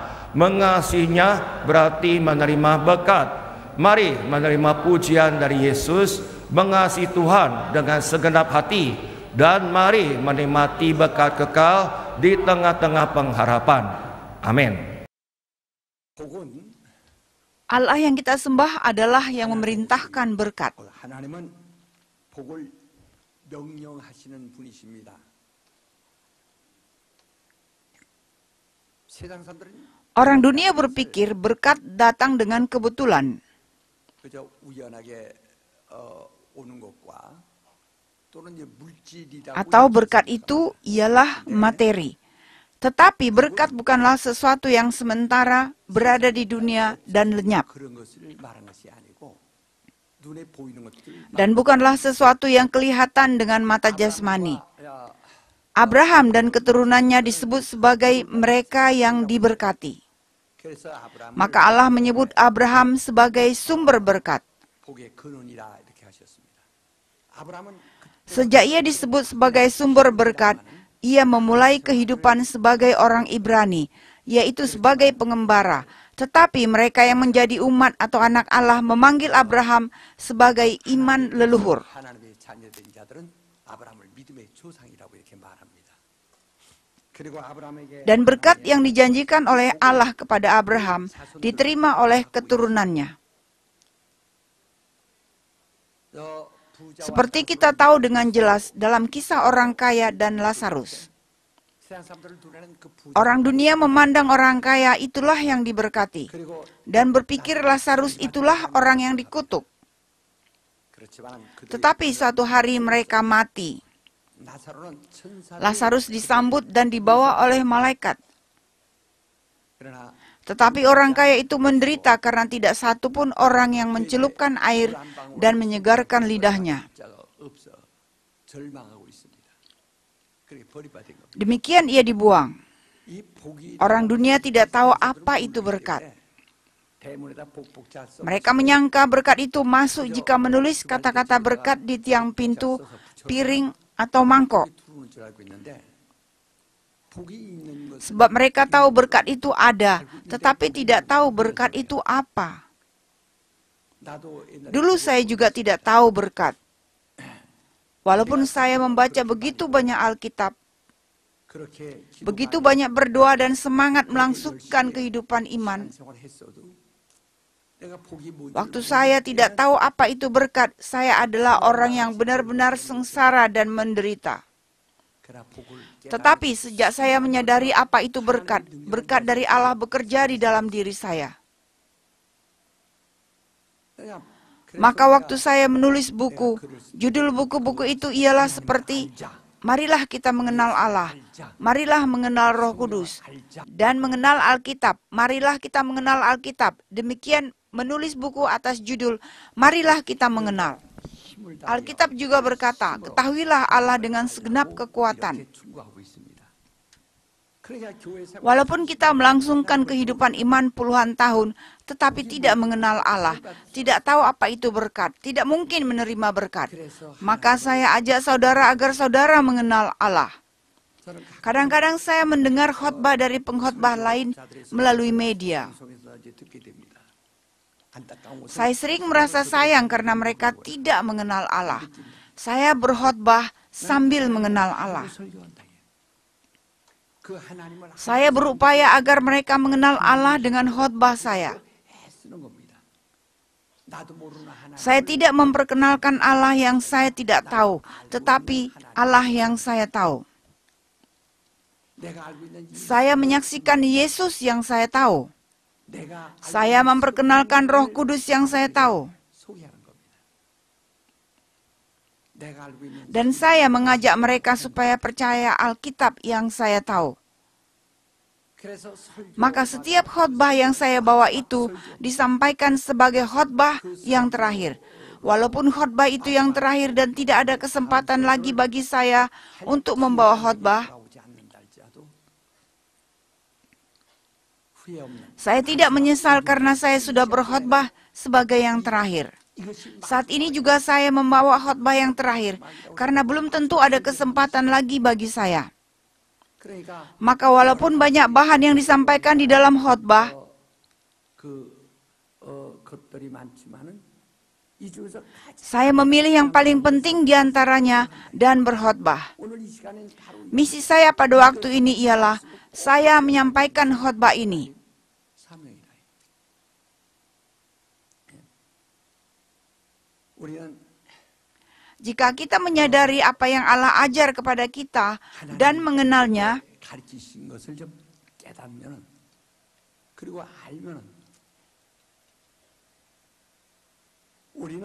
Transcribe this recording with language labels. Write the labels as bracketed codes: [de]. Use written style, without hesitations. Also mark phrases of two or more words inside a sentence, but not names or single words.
[id] Mengasihinya berarti menerima berkat. Mari menerima pujian dari Yesus, mengasihi Tuhan dengan segenap hati, dan mari menikmati berkat kekal di tengah-tengah pengharapan. Amin. Allah yang kita sembah adalah yang memerintahkan berkat. [ko] 하나님은 복을 명령하시는 분이십니다. 세상 사람들은 [id] Orang dunia berpikir berkat datang dengan kebetulan [ko] 그저 우연하게 오는 것과 또는 이제 물질이라고 [id] atau berkat itu ialah materi. Tetapi berkat bukanlah sesuatu yang sementara berada di dunia dan lenyap. [ko] 그런 것을 말하는 것이 아니고 눈에 보이는 것들 [id] Dan bukanlah sesuatu yang kelihatan dengan mata jasmani. Abraham dan keturunannya disebut sebagai mereka yang diberkati. [ko] 그래서 아브라함을 [id] Maka Allah menyebut Abraham sebagai sumber berkat. [ko] 복의 근원이라 이렇게 하셨습니다. 아브라함은 [id] Sejak ia disebut sebagai sumber berkat, ia memulai kehidupan sebagai orang Ibrani, yaitu sebagai pengembara. Tetapi mereka yang menjadi umat atau anak Allah memanggil Abraham sebagai iman leluhur. [ko] 하나님의 자녀된 자들은 아브라함을 믿음의 조상이라고 이렇게 말합니다. 그리고 아브라함에게 [id] Dan berkat yang dijanjikan oleh Allah kepada Abraham diterima oleh keturunannya. Seperti kita tahu dengan jelas dalam kisah orang kaya dan Lazarus. [ko] 세상 사람들을 눈에는 그 부자 [id] Orang dunia memandang orang kaya itulah yang diberkati, [ko] 그리고 [id] dan berpikir Lazarus itulah orang yang dikutuk. [ko] 그렇지만 그들이 [id] Tetapi suatu hari mereka mati. [ko] 나사로는 천사 [id] Lazarus disambut dan dibawa oleh malaikat. [ko] 그러나 [id] Tetapi orang kaya itu menderita karena tidak satu pun orang yang mencelupkan air dan menyegarkan lidahnya. [ko] 자가 없어 절망하고 있습니다. 그렇게 버림받은 겁니다. [id] Demikian ia dibuang. [ko] 이 복이 [id] Orang dunia tidak tahu apa itu berkat. [ko] 대문에다 복복자 써 [id] Mereka menyangka berkat itu masuk jika menulis kata-kata berkat di tiang pintu, piring, atau mangkok. [ko] 들어오는 줄 알고 있는데 복이 있는 것 [id] Sebab mereka tahu berkat itu ada, tetapi tidak tahu berkat itu apa. [ko] 나도 옛날에 [id] Dulu saya juga tidak tahu berkat. Walaupun saya membaca begitu banyak Alkitab, [ko] 그렇게 [id] begitu banyak berdoa dan semangat melangsungkan kehidupan iman, [ko] 생활을 했어도 내가 복이 뭔지 [id] waktu saya tidak tahu apa itu berkat, saya adalah orang yang benar-benar sengsara dan menderita. [ko] 그러나 복을 [id] Tetapi sejak saya menyadari apa itu berkat, berkat dari Allah bekerja di dalam diri saya. [ko] 깨달아 [id] Maka waktu saya menulis buku, judul buku-buku itu ialah seperti Marilah kita mengenal Allah, marilah mengenal Roh Kudus, dan mengenal Alkitab. Marilah kita mengenal Alkitab. Demikian menulis buku atas judul Marilah kita mengenal. [ko] 힘을 다하여 [id] Alkitab juga berkata, ketahuilah Allah dengan segenap kekuatan. [ko] 이렇게 충고하고 있습니다. 그러니까 교회 생활 [id] Walaupun kita melangsungkan kehidupan iman puluhan tahun, tetapi tidak mengenal Allah, tidak tahu apa itu berkat, tidak mungkin menerima berkat. Maka saya ajak saudara agar saudara mengenal Allah. [ko] 저는 [id] Kadang-kadang saya mendengar khotbah dari pengkhotbah lain melalui media. [ko] 방송에서 이제 듣게 됩니다. 안타까운 것은 [id] Saya sering merasa sayang karena mereka tidak mengenal Allah. Saya berkhotbah sambil mengenal Allah. [ko] 설교한다. 그 하나님을 [id] Saya berupaya agar mereka mengenal Allah dengan khotbah saya. [ko] 쓰는 겁니다. 나도 모르는 하나님 [id] Saya tidak memperkenalkan Allah yang saya tidak tahu, tetapi Allah yang saya tahu. [ko] 내가 알고 있는 이 [id] Saya menyaksikan Yesus yang saya tahu. [ko] 내가 알고 [id] Saya memperkenalkan Roh Kudus yang saya tahu. [ko] 소개하는 겁니다. 내가 알고 있는 [id] Dan saya mengajak mereka supaya percaya Alkitab yang saya tahu. [ko] 그래서 설교 [id] Maka setiap khotbah yang saya bawa itu disampaikan sebagai khotbah yang terakhir. Walaupun khotbah itu yang terakhir dan tidak ada kesempatan lagi bagi saya untuk membawa khotbah, [ko] 나오지 않는다 할지라도 후회 없는 [id] saya tidak menyesal karena saya sudah berkhotbah sebagai yang terakhir. [ko] 이것이 [id] Saat ini juga saya membawa khotbah yang terakhir karena belum tentu ada kesempatan lagi bagi saya. [ko] 그러니까 [id] Maka walaupun banyak bahan yang disampaikan di dalam khotbah, [ko] 것들이 많지만은 이 중에서 가장 [id] saya memilih yang paling penting di antaranya dan berkhotbah. [ko] 오늘 이 시간엔 바로 이 [id] Misi saya pada waktu ini ialah saya menyampaikan khotbah ini. [ko] 사명이다. 우리는 [id] Jika kita menyadari apa yang Allah ajar kepada kita dan mengenalnya, [ko] 가르치신 것을 좀 깨닫면은 그리고 알면은 우리는